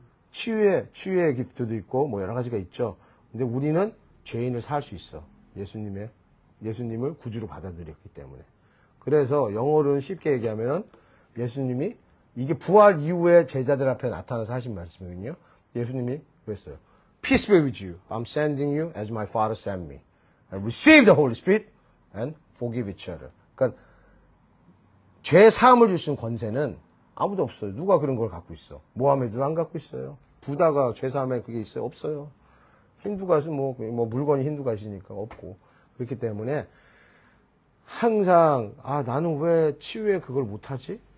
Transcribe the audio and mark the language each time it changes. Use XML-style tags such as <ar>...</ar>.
<ko>치유의 기프트도 있고 뭐 여러 가지가 있죠. 근데 우리는 죄인을 사할 수 있어. 예수님을 구주로 받아들였기 때문에. 그래서 영어로는 쉽게 얘기하면 예수님이 이게 부활 이후에 제자들 앞에 나타나서 하신 말씀이거든요. 예수님이 그랬어요.</ko> <en>Peace be with you. I'm sending you as my Father sent me. And receive the Holy Spirit and forgive each other.</en> <ko>그러니까 죄 사함을 주신 권세는 아무도 없어요. 누가 그런 걸 갖고 있어? 모하메드도 안 갖고 있어요. 부다가 죄 사함에 그게 있어요? 없어요. 힌두가 뭐 물건이 힌두가시니까 없고. 그렇기 때문에 항상 나는 왜 치유에 그걸 못하지?</ko>